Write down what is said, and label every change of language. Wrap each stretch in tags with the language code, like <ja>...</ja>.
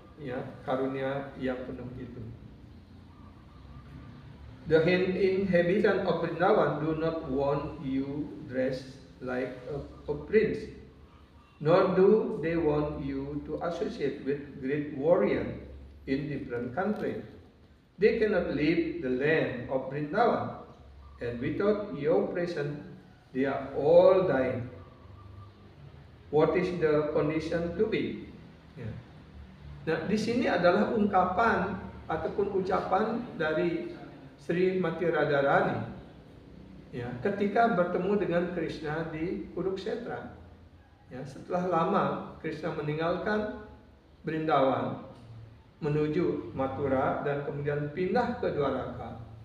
<id>ya, karunia yang penuh itu.</id> <en>The inhabitants of Vrindavan do not want you dressed like a prince, nor do they want you to associate with great warriors in different countries. They cannot leave the land of Vrindavan, and without your presence, they are all dying. What is the condition to be?</en> <id>Ya. Nah, di sini adalah ungkapan ataupun ucapan dari Srimati Radharani, ya, ketika bertemu dengan Krishna di Kurukshetra. Ya, setelah lama Krishna meninggalkan Vrindavan menuju Mathura dan kemudian pindah ke Dwaraka.</id>